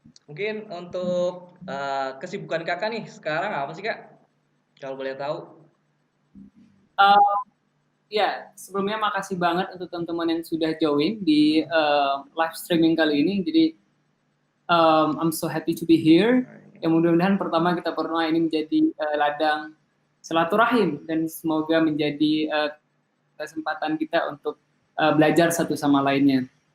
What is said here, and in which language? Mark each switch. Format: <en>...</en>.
<id>Mungkin untuk kesibukan kakak nih sekarang apa sih kak? Kalau boleh tahu. Uh, ya, sebelumnya makasih banget untuk teman-teman yang sudah join di live streaming kali ini.</id> <en>Jadi, I'm so happy to be here.</en> <id>Ya mudah-mudahan pertama kita berdoa ini menjadi ladang silaturahim dan semoga menjadi kesempatan kita untuk belajar satu sama lainnya.</id>